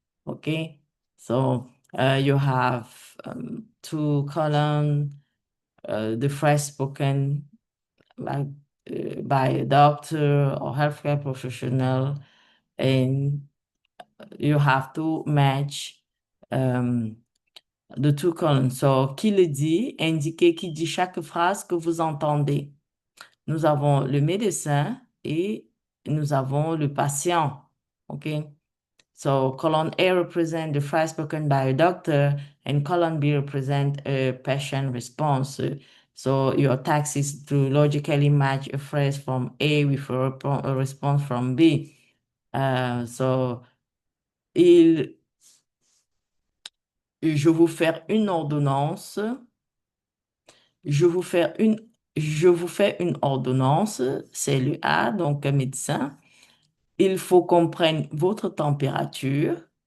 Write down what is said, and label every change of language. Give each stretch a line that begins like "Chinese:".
English: Okay, so you have two columns, the phrase spoken by, by a doctor or healthcare professional, and you have to match um, the two columns.
French: So, qui le dit, indiquez qui dit chaque phrase que vous entendez. Nous avons le médecin et nous avons le patient. OK?
English: So column A represent the phrase spoken by a doctor and column B represent a patient response. So your task is to logically match a phrase from A with a response from B.
French: So il, je vous faire une ordonnance. Je vous faire une, je vous fais une ordonnance. C'est le A, donc un médecin. Il faut qu'on prenne votre température.